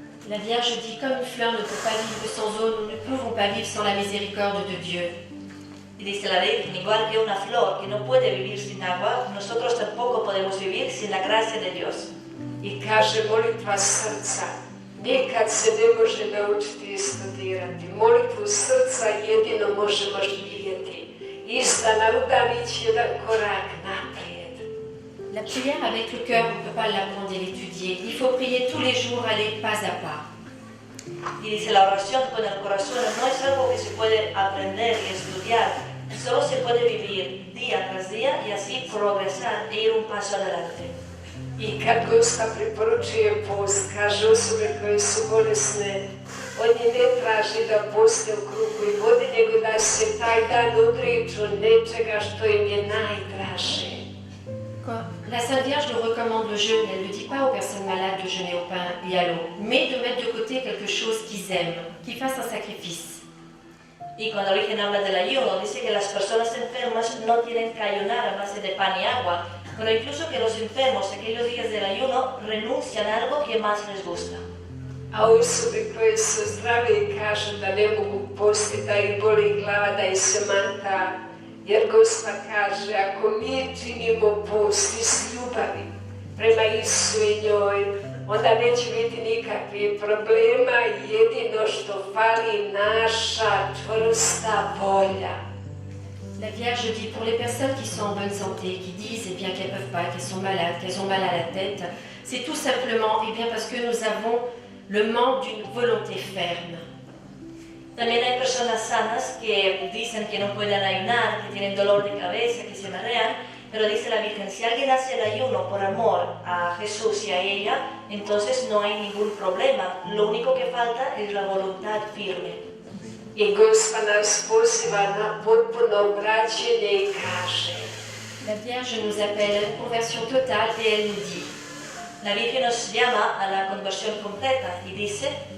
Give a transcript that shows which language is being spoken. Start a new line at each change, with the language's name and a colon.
French: La Vierge dit, comme une fleur ne peut pas vivre sans eau, nous ne pouvons pas vivre sans la miséricorde de Dieu.
Spanish: Y dice la Virgen, igual que una flor que no puede vivir sin agua, nosotros tampoco podemos vivir sin la gracia de Dios.
Croatian: I kaže molitva srca, nikad se ne može naučiti i studirati. Molitvu srca jedino možemo živjeti. Izdana udalić jedan korak naprijed.
French: La prière avec le cœur, on ne peut pas l'apprendre et l'étudier. Il faut prier tous les jours, aller pas à pas.
Spanish: Y dice, la oración con el corazón no es algo que se puede aprender y estudiar, solo se puede vivir día tras día y así progresar e ir un paso adelante.
Croatian: I kad Gospa preporučuje post, kaže osobe koje su bolesne, od nje ne traži da poste u kruhu i vodi, nego da se taj dan odriču nečega što im je najdraže.
French: La Sainte Vierge nous recommande le jeûne. Elle ne dit pas aux personnes malades de jeûner au pain et à l'eau, mais de mettre de côté quelque chose qu'ils aiment, qu'ils fassent un sacrifice.
Spanish: Y cuando la Virgen habla del ayuno, dice que las personas enfermas no tienen que ayunar a base de pan y agua, pero incluso que los enfermos, aquellos días del ayuno, renuncian a algo que más les gusta.
Croatian: A osobe koje su zdrave i kažu da ne mogu postiti, da ih boli glava, da ih se manta, jer Gospa kaže, ako mi činimo post iz ljubavi prema Isusu i njoj, onda neće biti nikakvih problema, jedino što fali naša čvrsta volja.
French: La Vierge dit pour les personnes qui sont en bonne santé, qui disent eh bien qu'elles ne peuvent pas, qu'elles sont malades, qu'elles ont mal à la tête, c'est tout simplement eh bien parce que nous avons le manque d'une volonté ferme.
Spanish: También hay personas sanas que dicen que no pueden ayunar, que tienen dolor de cabeza, que se marean, pero dice la Virgen, si alguien hace el ayuno por amor a Jesús y a ella, entonces no hay ningún problema. Lo único que falta es la voluntad firme.
Croatian: I Gospa nas poziva na potpuno obraćenje i kaže,
French: La Vierge nous appelle à une conversion totale et elle nous dit,
Spanish: la Virgen nos llama a la conversión completa y dice,